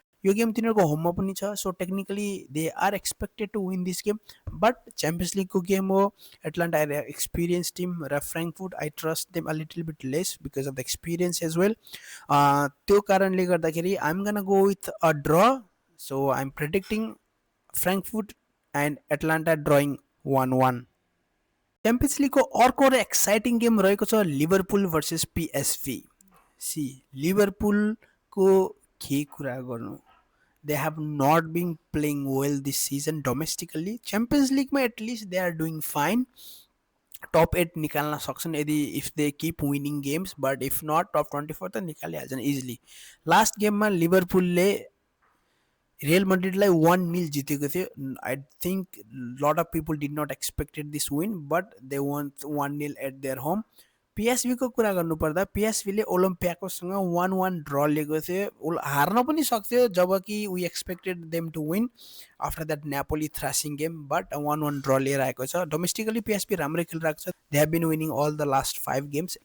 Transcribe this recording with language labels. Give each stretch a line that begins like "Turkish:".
Nepali: यो गेम तिनीहरूको होममा पनि छ,
English: so technically they are expected to win this game, but
Nepali: champions लिगको गेम हो,
English: Atlanta experience team,
Nepali: र
English: Frankfurt I trust them a little bit less because of the experience as well.
Nepali: त्यो कारणले गर्दाखेरि
English: I'm gonna go with a draw, so I'm predicting Frankfurt and Atlanta drawing 1-1।
Nepali: Champions लिगको अर्को र एक्साइटिङ गेम रहेको छ लिभरपुल भर्सेस पिएसभी। सी लिभरपुलको के कुरा गर्नु,
English: they have not been playing well this season domestically. Champions League
Hindi: में
English: at least they are doing fine.
Nepali: Top 8 निकाल्न सक्छन् यदि
English: if they keep winning games, but if not
Nepali: top 24 त निकालिहाल्छन् इजिली। लास्ट गेममा लिभरपुलले real मड्रिडलाई 1-0 जितेको थियो।
English: I think lot of people did not expected this win, but they won 1-0 at their home.
Nepali: पिएसभीको कुरा गर्नुपर्दा पिएसभीले ओलम्पियाकोसँग 1-1 draw लिएको थियो। हार्न पनि सक्थ्यो जबकि
English: we expected them to win after that Napoli thrashing game, but 1-1 draw
Nepali: लिएर आएको छ।
English: domestically
Nepali: पिएसभी राम्रै खेलिरहेको छ।
English: They have been winning all the last 5 games.